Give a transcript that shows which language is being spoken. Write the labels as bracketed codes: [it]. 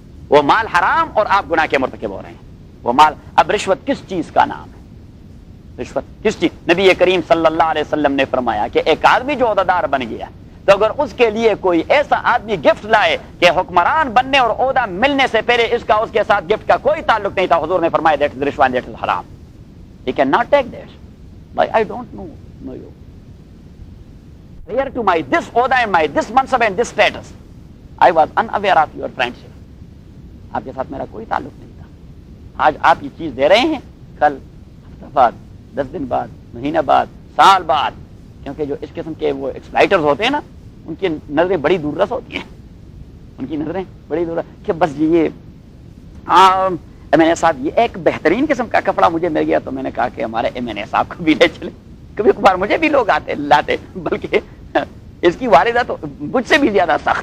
[ur] وہ مال حرام اور آپ گناہ کے مرتکب ہو رہے ہیں۔ وہ مال، اب رشوت کس چیز کا نام ہے؟ رشوت کس چیز؟ نبی کریم صلی اللہ علیہ وسلم نے فرمایا کہ ایک آدمی جو عہدیدار بن گیا تو اگر اس کے لیے کوئی ایسا آدمی گفٹ لائے کہ حکمران بننے اور عہدہ ملنے سے پہلے اس کا اس کے ساتھ گفٹ کا کوئی تعلق نہیں تھا، حضور نے فرمایا [en] That is رشوہ، that is حرام، he cannot take that. But I don't know you. Prior to my this order and my this mansab and this status, I was unaware of your friendship. [ur] آپ کے ساتھ میرا کوئی تعلق نہیں تھا۔ آج آپ یہ چیز دے رہے ہیں، کل ہفتہ بعد، 10 دن بعد، مہینہ بعد، سال بعد، کیونکہ جو اس قسم کے وہ ایکسپلائٹرز ہوتے ہیں نا، ان کی نظریں بڑی دور رس ہوتی ہیں، ان کی نظریں بڑی دور رس کہ بس یہ MNA صاحب، یہ ایک بہترین قسم کا کپڑا مجھے مل گیا تو میں نے کہا کہ ہمارے MNA صاحب کو بھی لے چلے۔ کبھی کبھار مجھے بھی لوگ آتے لاتے، بلکہ اس کی والدہ تو مجھ سے بھی زیادہ